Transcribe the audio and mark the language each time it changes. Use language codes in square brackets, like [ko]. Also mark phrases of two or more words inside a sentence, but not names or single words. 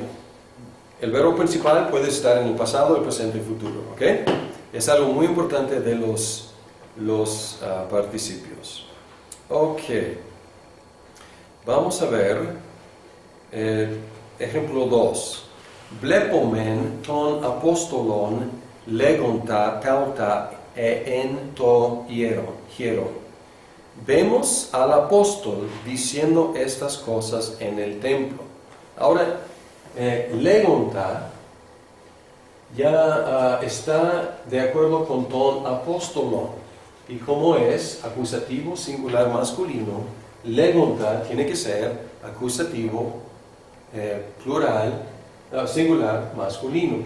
[es] El verbo principal puede estar en el pasado, el presente y el futuro. ¿Ok? Es algo muy importante de los participios. Ok. Vamos a ver ejemplo 2. [el] βλέπομεν τὸν ἀπόστολον λέγοντα ταῦτα ἐν τῷ ἱερῷ. [es] Vemos al apóstol diciendo estas cosas en el templo. Ahora, legonta ya está de acuerdo con [el] τὸν ἀπόστολο. [es] Y como es acusativo singular masculino, legonta tiene que ser acusativo plural singular masculino.